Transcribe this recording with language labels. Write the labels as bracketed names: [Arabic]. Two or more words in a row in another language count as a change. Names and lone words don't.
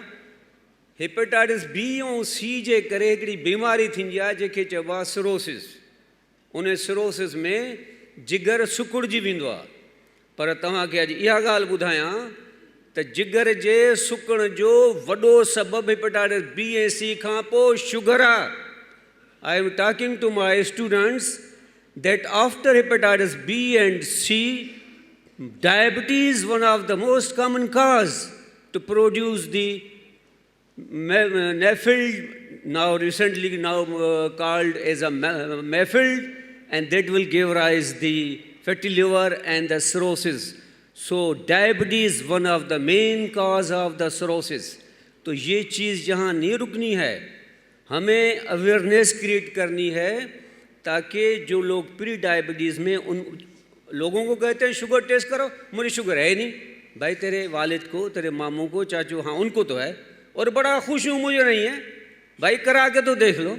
[Sindhi] हेपेटाइटिस बी ऐं सी जे करे हिकिड़ी बीमारी थींदी आहे जंहिंखे चइबो आहे सिरोसिस। उन सिरोसिस में जिगर सुकुड़जी वेंदो आहे। पर तव्हांखे अॼु इहा ॻाल्हि ॿुधायां त जिगर जे सुकण जो वॾो सबबु हेपेटाइटिस बी ऐं सी खां पोइ शुगर आहे। [English] I am talking to my students that after hepatitis B and C, diabetes is one of the most common cause to produce the NAFLD, now recently called as a MAFLD, and that will give rise the fatty liver and the cirrhosis. So diabetes is one of the main cause of the cirrhosis. [Hindi] तो ये चीज़ जहाँ नहीं रुकनी है, हमें [English] awareness create [Hindi] करनी है ताकि जो लोग [English] pre diabetes [Hindi] में, उन लोगों को कहते हैं शुगर टेस्ट करो, मुझे शुगर है नहीं। भाई तेरे वालिद को, तेरे मामू को, चाचू, हाँ उनको तो है और बड़ा खुश हूँ मुझे नहीं है, भाई करा के तो देख लो।